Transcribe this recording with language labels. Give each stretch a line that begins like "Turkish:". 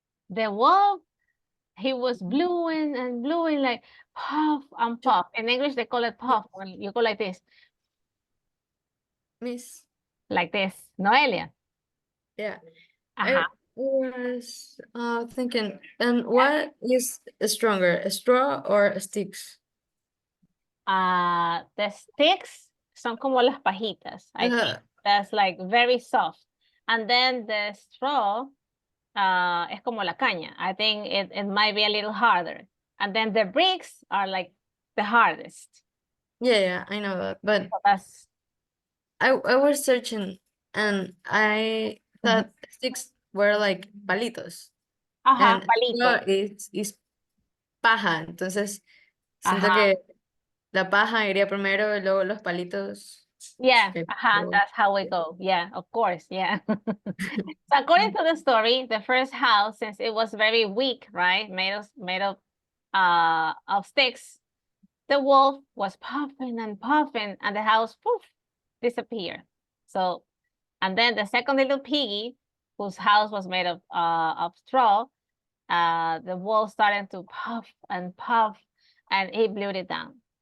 English: The wolf, he was blowing and blowing like puff and puff. In English, they call it puff when you go like this. Miss, Like this. Noelia. yeah, Uh-huh. I was thinking, and what is stronger, a straw or a sticks? The sticks
Spanish: son como las pajitas.
English: I think that's like very soft. And then the straw
Spanish: es como la caña.
English: I think it might be a little harder. And then the bricks are like the hardest. Yeah, I know that, but So that's I was searching and I thought sticks were like palitos. ajá, And
Spanish: palito. is paja, entonces siento Ajá. que la paja iría primero y luego los palitos. Yeah, luego-
English: that's how we go. Yeah, of course, yeah. So according to the story, the first house, since it was very weak, right, made of sticks, the wolf was puffing and puffing, and the house poof disappeared. So, and then the second little piggy, whose house was made of straw, the wolf started to puff, and he blew it down.